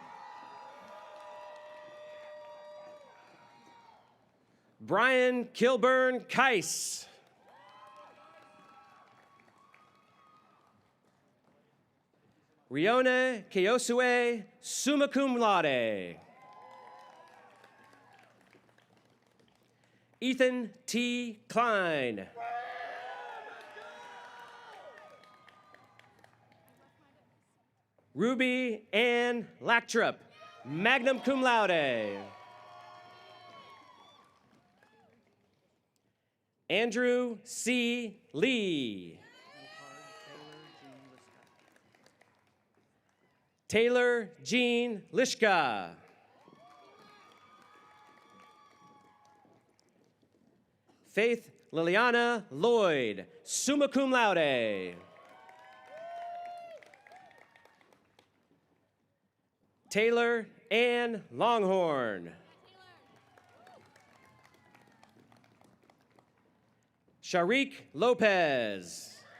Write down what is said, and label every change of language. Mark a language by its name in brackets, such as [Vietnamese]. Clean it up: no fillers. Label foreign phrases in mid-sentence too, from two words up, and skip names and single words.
[English] Brian Kilburn Keiss. Riona Keosue, [Latin] summa cum laude. [English] Ethan T. Klein. Ruby Ann Lactrup, [Latin] magna cum laude. [English] Andrew C. Lee. Taylor Jean Lishka. Faith Liliana Lloyd, [Latin] summa cum laude. [English] Taylor Ann Longhorn. Sharik Lopez.